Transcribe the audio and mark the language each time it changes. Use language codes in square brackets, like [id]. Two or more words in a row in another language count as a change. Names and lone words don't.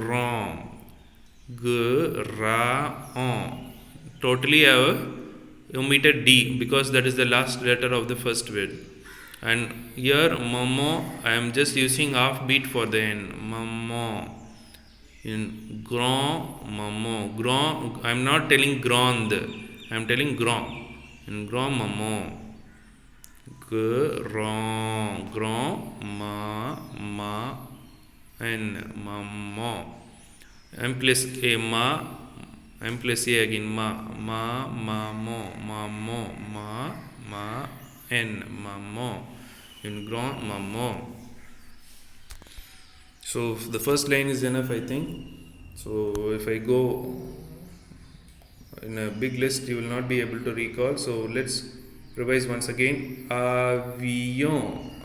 [en] Totally I have omitted D because that is the last letter of the first word. And here, Momo, I am just using half beat for the N. Momo. In grand, Momo. Grand, I am not telling grand. I am telling grand. In grand, Momo. Grand, ma, N, Momo. M plus A, ma. M plus A again, ma, mo, ma, N, mamo. In grand, mamo. So the first line is enough, I think. So if I go in a big list, you will not be able to recall. So let's revise once again. Avion.